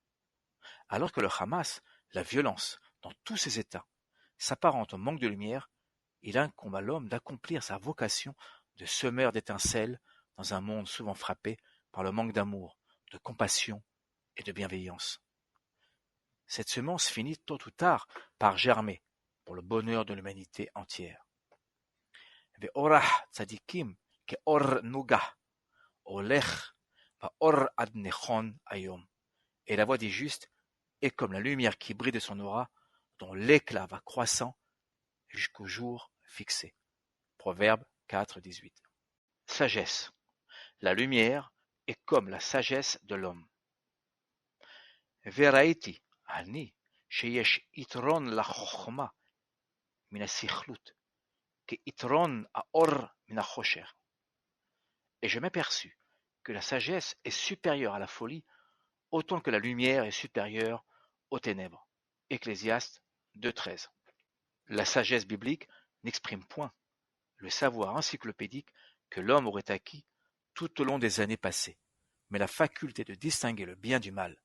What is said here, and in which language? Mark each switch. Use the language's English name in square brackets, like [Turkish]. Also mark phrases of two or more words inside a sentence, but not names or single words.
[French] Alors que le Hamas, la violence, dans tous ses états, s'apparente au manque de lumière, il incombe à l'homme d'accomplir sa vocation de semeur d'étincelles dans un monde souvent frappé par le manque d'amour, de compassion et de bienveillance. Cette semence finit tôt ou tard par germer pour le bonheur de l'humanité entière. [Hebrew] ואורח צדיקים כאור נגה הולך ואור עד נכון היום. [French] Et la voix des justes est comme la lumière qui brille de son aura, dont l'éclat va croissant jusqu'au jour fixé. Proverbe 4,18. Sagesse. La lumière est comme la sagesse de l'homme. [Hebrew] וראיתי אני שיש יתרון לחכמה מן הסכלות כ יתרון האור מן החושך. [French] Et je m'aperçus que la sagesse est supérieure à la folie autant que la lumière est supérieure aux ténèbres. Ecclésiaste 2,13. La sagesse biblique n'exprime point le savoir encyclopédique que l'homme aurait acquis tout au long des années passées, mais la faculté de distinguer le bien du mal.